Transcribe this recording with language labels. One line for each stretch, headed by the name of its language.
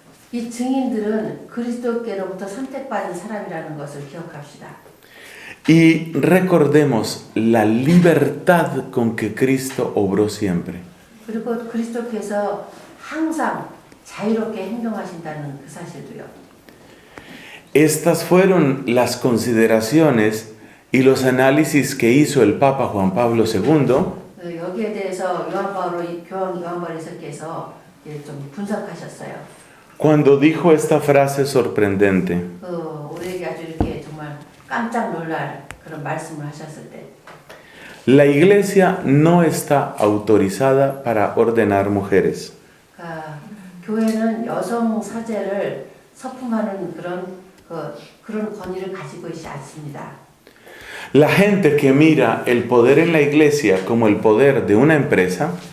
Korean: 이 증인들은 그리스도께로부터 선택받은 사람이라는 것을 기억합시다.
Spanish: Y recordemos la libertad con que Cristo obró siempre.
Korean: 그리고 그리스도께서 항상 자유롭게 행동하신다는 그 사실도요.
Spanish: Estas fueron las consideraciones y los análisis que hizo el Papa Juan Pablo II
Korean: 여기에 대해서 교황 요한바오로께서 좀 분석하셨어요.
Spanish: cuando dijo esta frase sorprendente.
Korean: 우리에게 아주 이렇게 정말 깜짝 놀랄 그런 말씀을 하셨을 때.
Spanish: La iglesia no está autorizada para ordenar mujeres.
Korean: 교회는 여성 사제를 서품하는 그런 권위를 가지고 있지 않습니다.
Spanish: La gente que mira el poder en la iglesia como el poder de una empresa